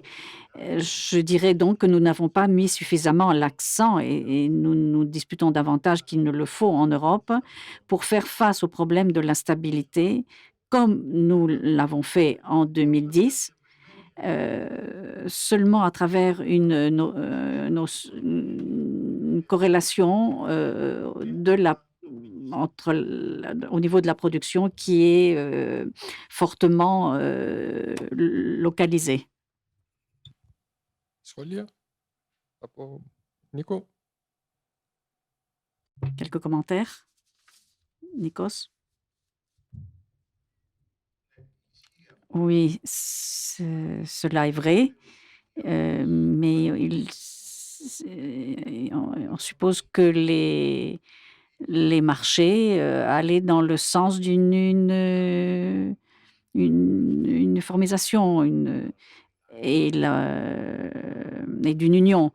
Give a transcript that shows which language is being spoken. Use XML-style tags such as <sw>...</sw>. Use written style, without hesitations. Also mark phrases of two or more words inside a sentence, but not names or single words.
<fr>Je dirais donc que nous n'avons pas mis suffisamment l'accent et nous nous disputons davantage qu'il ne le faut en Europe pour faire face au problème de l'instabilité, comme nous l'avons fait en 2010, seulement à travers une corrélation au niveau de la production qui est fortement localisée.</fr> <el>Σχόλια από Νίκο.</el> <fr>Quelques commentaires? Nikos? Oui, cela est vrai, mais on suppose que les marchés allaient dans le sens d'une uniformisation et d'une union.</fr>